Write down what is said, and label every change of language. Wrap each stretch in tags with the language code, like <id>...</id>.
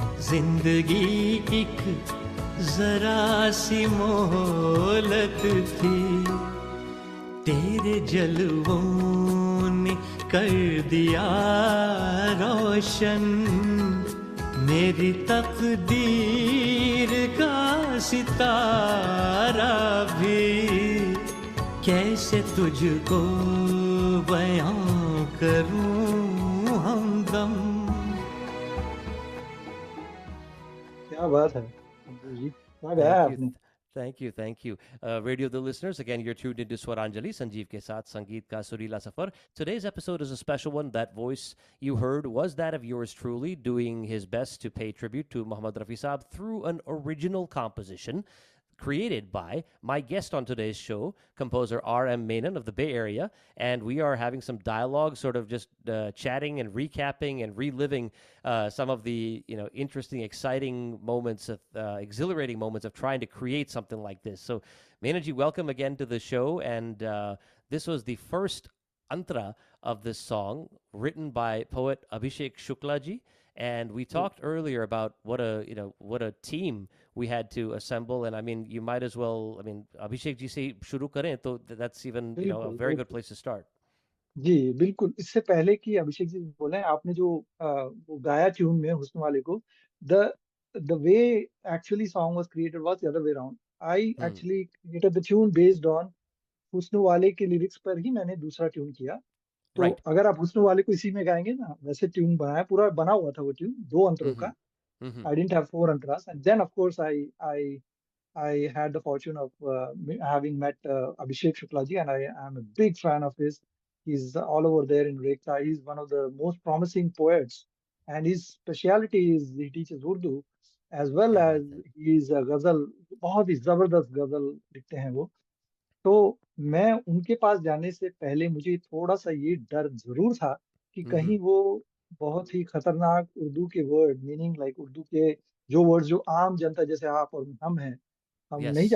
<hi>जिंदगी एक जरा सी मोहलत थी, तेरे जलवों ने कर दिया रोशन मेरी तकदीर का सितारा भी, कैसे तुझको बयां करूं हमदम. क्या बात है संजू जी, क्या गाया</hi> <en>Thank you.</en> <hi>आपने.</hi> <en>Thank you. Thank you. Radio the listeners, again, you're tuned into Swaranjali, Sanjeev</en> <hi>ke saath Sangeet ka Surila Safar.</hi> <en>Today's episode is a special one. That voice you heard was that of yours truly, doing his best to pay tribute to Muhammad Rafi Saab through an original composition created by my guest on today's show, composer R.M. Menon of the Bay Area. And we are having some dialogue, sort of just chatting and recapping and reliving some of the interesting, exciting moments, of exhilarating moments of trying to create something like this. So, Menon ji, welcome again to the show. And this was the first antara of this song, written by poet Abhishek Shukla ji. And we talked earlier about what a team we had to assemble. And I mean, you might as well,</en> <hi>Abhishek ji se shuru kare,</hi> <en>so that's even, a</en> <hi>बिल्कुल</hi> <en>very good</en> <hi>बिल्कुल.</hi> <en>place to start.</en> <hi>जी बिल्कुल, इससे पहले कि अभिषेक जी बोले, आपने जो वो गाया ट्यून में हुस्न वाले को,</hi> <en>The the way actually song was created was the other way around. I Mm. Actually created the tune based on</en> <hi>हुस्न वाले के लिरिक्स पर ही मैंने दूसरा ट्यून किया. तो</hi> <en>Right.</en> <hi>अगर आप हुस्न वाले को इसी में गाएंगे ना, वैसे ट्यून बनाया, पूरा बना हुआ था वो ट्यून दो अंतरों Mm-hmm. का. Mm-hmm.</hi> <en>I didn't have four अंतरास, and then of course I I had the fortune of having met Abhishek Shukla ji, and I am a big fan of his. He's all over there in Rekta. He's one of the most promising poets, and his specialty is he teaches Urdu as well</en> <hi>Kya</hi> <en>as</en> <hi>baat hai.</hi> <en>he is a ghazal.</en> <hi>बहुत ही जबरदस्त गजल लिखते हैं वो. तो मैं उनके पास जाने से पहले मुझे थोड़ा सा ये डर जरूर था कि Mm-hmm. कहीं वो बहुत ही खतरनाक उर्दू के वर्ड, मीनिंग लाइक उर्दू के जो वर्ड जो आम जनता जैसे आप और हम हैं, हम नहीं</hi>